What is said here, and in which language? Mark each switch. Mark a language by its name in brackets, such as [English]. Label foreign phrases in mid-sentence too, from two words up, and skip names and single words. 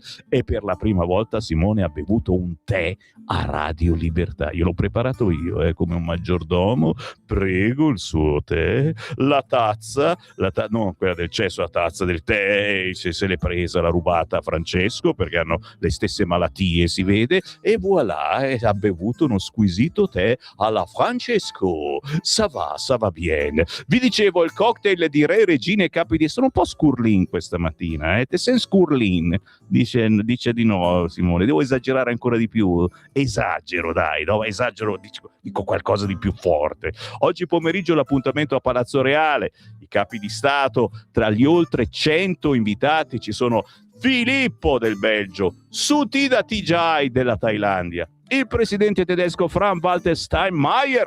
[Italian] E per la prima volta Simone ha bevuto un tè a Radio Libertà, io l'ho preparato io, come un maggiordomo, prego il suo tè, la tazza, no, quella del cesso, la tazza del tè, se l'è presa, l'ha rubata a Francesco perché hanno le stesse malattie, si vede, e voilà, ha bevuto uno squisito tè alla Francesco. [French] Ça va bien. [Italian] Vi dicevo, il cocktail di re, regine e capi di... Sono un po' scurlin questa mattina, te sei scurlin? Dice di no Simone, devo esagerare ancora di più? Esagero, dai, no? Esagero, dico qualcosa di più forte. Oggi pomeriggio l'appuntamento a Palazzo Reale, i capi di Stato, tra gli oltre 100 invitati ci sono Filippo del Belgio, Sutida Tijai della Thailandia, il presidente tedesco Frank-Walter Steinmeier.